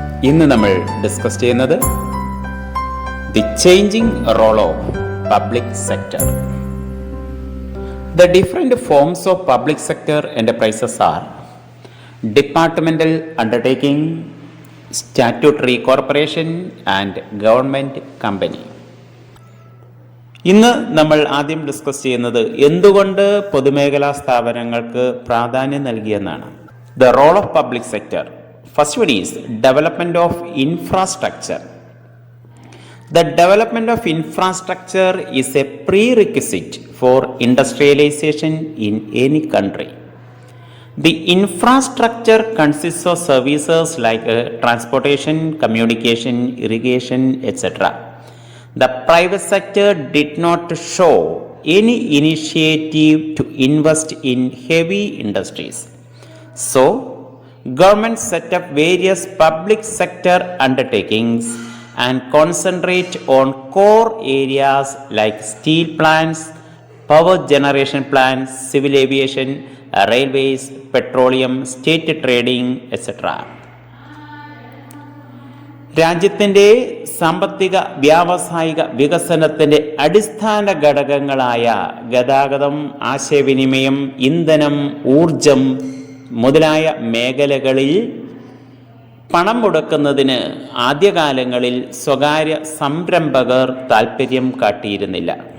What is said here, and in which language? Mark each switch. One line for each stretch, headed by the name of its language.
Malayalam: ഇന്ന് നമ്മൾ ഡിസ്കസ് ചെയ്യുന്നത്
English: The changing role of public sector. The different forms of public sector enterprises are departmental undertaking, statutory corporation and government company.
Malayalam: ഇന്ന് നമ്മൾ ആദ്യം discuss ചെയ്യുന്നത് എന്തുകൊണ്ട് പൊതുമേഖലാ സ്ഥാപനങ്ങൾക്ക് പ്രാധാന്യം നൽകിയെന്നാണ്.
English: The role of public sector. First one is development of infrastructure. The development of infrastructure is a prerequisite for industrialization in any country. The infrastructure consists of services like transportation, communication, irrigation, etc. The private sector did not show any initiative to invest in heavy industries. So, government set up various public sector undertakings and concentrate on core areas like steel plants, power generation plants, civil aviation, railways, petroleum, state trading, etc.
Malayalam: രാജ്യത്തിൻ്റെ സാമ്പത്തിക വ്യാവസായിക വികസനത്തിൻ്റെ അടിസ്ഥാന ഘടകങ്ങളായ ഗതാഗതം, ആശയവിനിമയം, ഇന്ധനം, ഊർജം മുതലായ മേഖലകളിൽ പണം മുടക്കുന്നതിന് ആദ്യകാലങ്ങളിൽ സ്വകാര്യ സംരംഭകർ താൽപ്പര്യം കാട്ടിയിരുന്നില്ല.